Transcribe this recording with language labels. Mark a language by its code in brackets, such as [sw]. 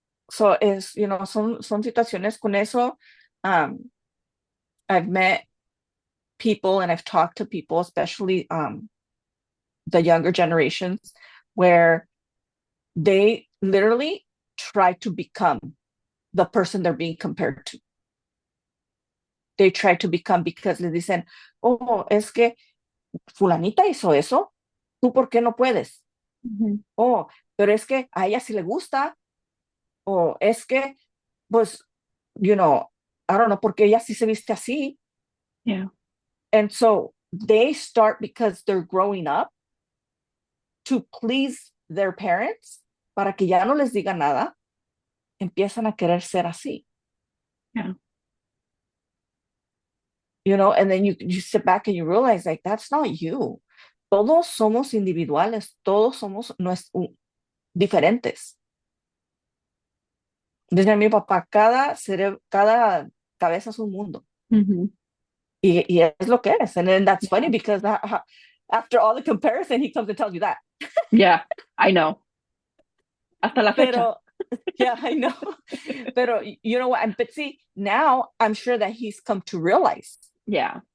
[es] So son situaciones con eso. [en] Um, I've met people and I've talked to people, especially the younger generations, where they literally try to become the person they're being compared to. They try to become because [es] les dicen, oh, es que fulanita hizo eso, ¿tú por qué no puedes? Hmm. Oh, pero es que a ella sí le gusta, o es que, pues, [en] you know, I don't know, [es] porque ella sí se viste así. [en] Yeah. And so they start because they're growing up to please their parents [es] para que ya no les diga nada, empiezan a querer ser así, [en] Yeah. and then you sit back and you realize like that's not you. [es] Todos somos individuales, todos somos diferentes. Desde mi papá, cada cabeza es un mundo. Hmm. Y es lo que es. [en] And then that's funny Yeah. because after all the comparison, he comes and tells you that. Yeah. I know. [es] Hasta la fecha. [en] Pero, yeah, I know. Pero you know what? But see, now I'm sure that he's come to realize Yeah.